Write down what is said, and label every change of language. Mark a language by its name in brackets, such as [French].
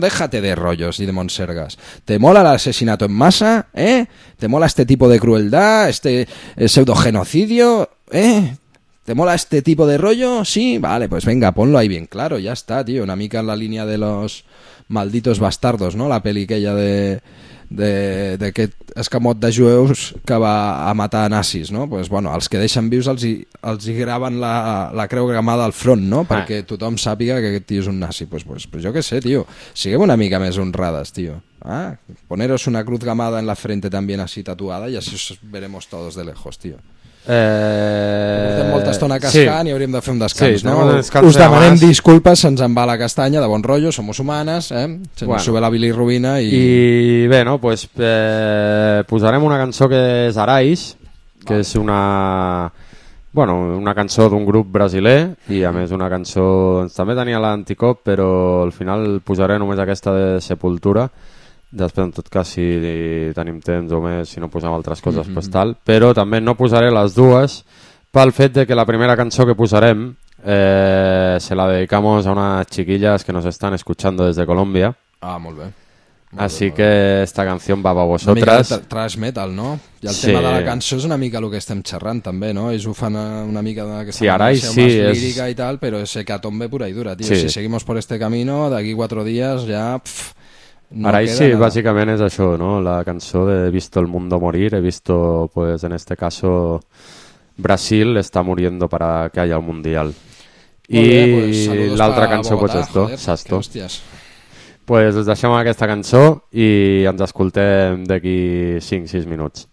[Spanish] Déjate de rollos y de monsergas. ¿Te mola el asesinato en masa? ¿Eh? ¿Te mola este tipo de crueldad? ¿Este pseudogenocidio? ¿Eh? ¿Te mola este tipo de rollo? Sí, vale, pues venga, ponlo ahí bien claro, ya está, tío. [Catalan] Una mica [Spanish] en la línea de los malditos bastardos, ¿no? La peli aquella [Catalan] d'aquest escamot de jueus que va a matar nazis, no? Pues, bueno, els que deixen vius els hi graven la creu cremada al front, no? Perquè tothom sàpiga que aquest tio és un nazi. Pues jo què sé, tio, siguem una mica més honrades, tio. [Spanish] Ah, poneros una cruz gamada en la frente también así tatuada y así os veremos todos de lejos, tío. [Catalan] Hem molta estona cascant, sí. I hauríem de fer un descans, sí, no? Descans, us demanem demà. Disculpes, se'ns en va la castanya, de bon rotllo, som humanes, se'ns bueno. [Spanish] Sube la bilirrubina [Catalan] i bé, no? Pues, posarem una cançó que és Arais, que vale. És una, bueno, una cançó d'un grup brasiler, i a més una cançó també tenia l'Anticop, però al final posaré només aquesta de Sepultura. Després, en tot cas, si tenim temps o més, si no posem altres coses, mm-hmm. Pues tal. Però també no posaré les dues pel fet de que la primera cançó que posarem [Spanish] se la dedicamos a unas chiquillas que nos están escuchando desde Colombia. [Catalan] Ah, molt bé. [Spanish] Así que esta canción va para vosotras. [Catalan] Una mica de trash metal, no? I el tema de la cançó és una mica el que estem xerrant, també, no? Ells ho fan una mica d'aquesta manera més lírica i tal, però és hecatombe pura i dura, tio. [Spanish] Si seguimos por este camino, [Catalan] d'aquí quatre dies ja... [Spanish] No Arais, sí, nada. [Catalan] Bàsicament és això, no? La cançó de He visto el mundo morir, he visto, pues, en este caso, Brasil está muriendo para que haya un mundial. [Spanish] Muy bé, pues, [Catalan] l'altra cançó, Bogotá, [Spanish] pues, esto, joder, sasto. [Catalan] Pues, us deixem aquesta cançó i ens escoltem d'aquí 5-6 minuts.